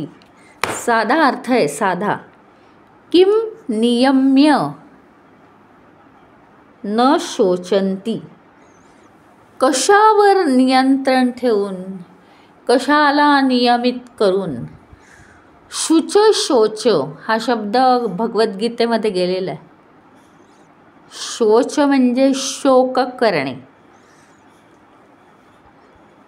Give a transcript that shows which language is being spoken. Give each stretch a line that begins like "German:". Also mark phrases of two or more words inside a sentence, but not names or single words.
Marathi: साधा अर्थ आहे, साधा.
Sanskrit: किम नियम्य न शोचंती.
Marathi: कशावर नियंत्रण ठेवून, कशाला नियमित करून. शुच शोच हा शब्द भगवद्गीतेमध्ये गेलेला आहे. शोच म्हणजे शोक करणे.